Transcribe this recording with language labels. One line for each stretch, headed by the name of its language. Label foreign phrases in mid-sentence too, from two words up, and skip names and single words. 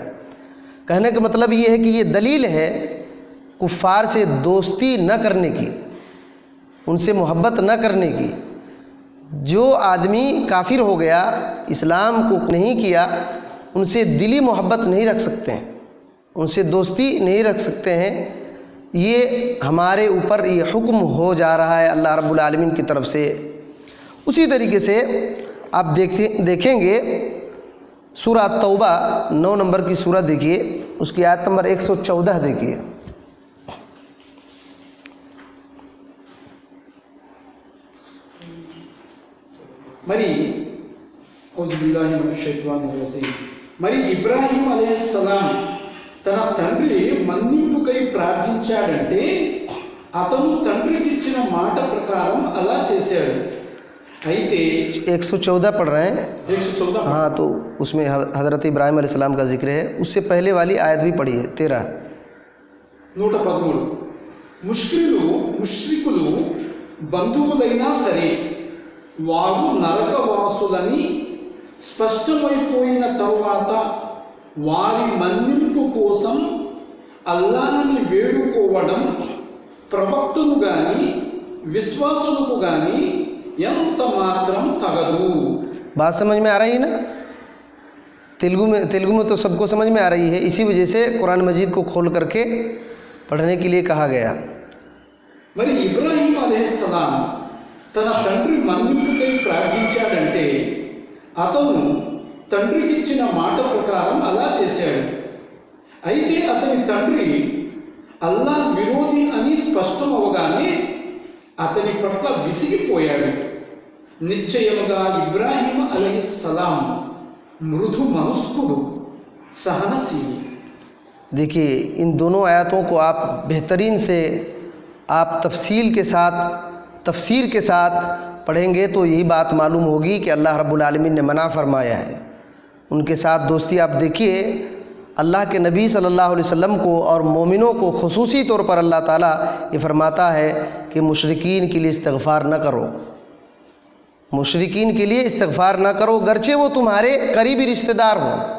Hindi: कहने का मतलब ये है कि ये दलील है कुफ़ार से दोस्ती न करने की, उनसे मोहब्बत न करने की. जो आदमी काफिर हो गया, इस्लाम को नहीं किया, उनसे दिली मोहब्बत नहीं रख सकते हैं, उनसे दोस्ती नहीं रख सकते हैं. ये हमारे ऊपर ये हुक्म हो जा रहा है
Arabic: الله رب العالمين
Hindi: की तरफ से. उसी तरीके से आप देखेंगे सूरा तौबा 9 नंबर की सूरत देखिए, उसकी आयत नंबर 114 देखिए.
Telugu: మరి ఇబ్రాహీం అలైహిస్సలాం తన తండ్రి మన్నింపుకై ప్రార్థించాడంటే అతను తండ్రికి ఇచ్చిన మాట ప్రకారం అలా చేశాడు. అయితే
Hindi: 114 पढ़ रहे हैं. 114. हाँ, तो उसमें हज़रत इब्राहीम अलैहिस्सलाम का जिक्र है. उससे पहले वाली आयत भी पढ़िए 13. 113.
Telugu: ముష్రికులు బంధువులైనా సరే వారు నరకవాసులని స్పష్టమైపోయిన తరువాత వారి మన్నింపు కోసం అల్లాహ్ని వేడుకోవడం ప్రవక్తను గాని విశ్వాసులకు గాని ఎంత మాత్రం తగదు.
Hindi: बात समझ में आ रही है ना? तेलुगु में तो सबको समझ में आ रही है. इसी वजह से कुरान मजीद को खोल करके पढ़ने के लिए कहा गया.
Telugu: మరి ఇబ్రాహీం అలైహిస్సలాం తన తండ్రి మన్నింపుకై ప్రార్థించాడంటే అతను తండ్రికి ఇచ్చిన మాట ప్రకారం అలా చేశాడు. అయితే అతని తండ్రి అల్లాహ్ విరోధి అని స్పష్టం అవగానే అతని పట్ల విసిగిపోయాడు. నిశ్చయముగా ఇబ్రాహీం అలైహిస్సలాం మృదు మనస్కుడు,
Hindi: सहनशील. देखिए इन दोनों आयतों को आप बेहतरीन से आप तफसीर के साथ पढ़ेंगे तो यही बात मालूम होगी कि
Arabic: الله رب العالمين
Hindi: ने मना फरमाया है. उनके साथ दोस्ती आप देखिए, अल्लाह के नबी
Arabic: صلى الله عليه وسلم
Hindi: को और मोमिनों को खुसूसी तौर पर अल्लाह ताला ये फरमाता है कि मुशरिकीन के लिए इस्तिग़फ़ार न करो, मुशरिकीन के लिए इस्तिग़फ़ार न करो, गरचे वो तुम्हारे करीबी रिश्तेदार हों.